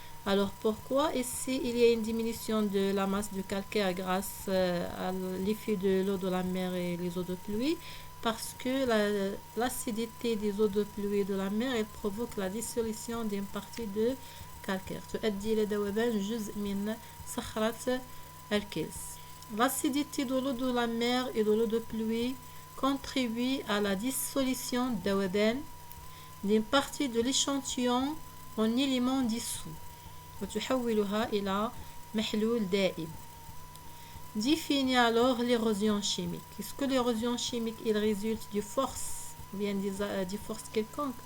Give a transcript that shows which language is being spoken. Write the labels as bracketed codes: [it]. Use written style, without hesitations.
[fr] Alors pourquoi ici il y a une diminution de la masse de calcaire grâce à l'effet de l'eau de la mer et les eaux de pluie? Parce que l'acidité des eaux de pluie et de la mer elle provoque la dissolution d'une partie de calcaire. [ar] تؤدي إلى ذوبان جزء من صخرة الكلس. [fr] L'acidité de l'eau de la mer et de l'eau de pluie contribue à la dissolution ذوبان d'une partie de l'échantillon en éléments dissous [ar] وتحولها إلى محلول دائم. [fr] Définit alors l'érosion chimique. Est-ce que l'érosion chimique il résulte de force ou bien des forces quelconques?